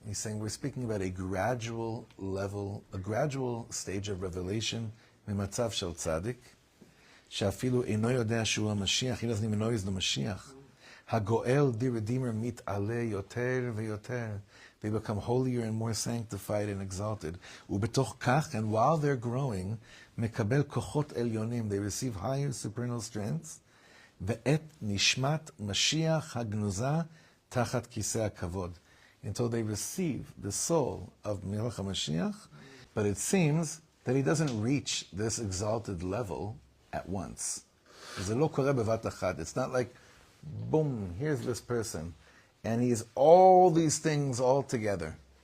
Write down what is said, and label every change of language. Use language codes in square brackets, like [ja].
[en] He's saying we're speaking about a gradual level, a gradual stage of revelation. [he] ממצב של צדיק, שאפילו אינו יודע שהוא המשיח, [en] he doesn't even know he's the Mashiach. [he] הגואל, [en] the Redeemer, [he] מתעלה יותר ויותר. [en] They become holier and more sanctified and exalted. [he] ובתוך כך, [en] and while they're growing, [he] מקבל כוחות עליונים, [en] they receive higher supernal strengths, [he] ואת נשמת משיח הגנוזה תחת כיסא הכבוד. [en] Until they receive the soul of Melech HaMashiach, but it seems that he doesn't reach this exalted level at once. It's not like, boom, here's this person, and he's all these things all together.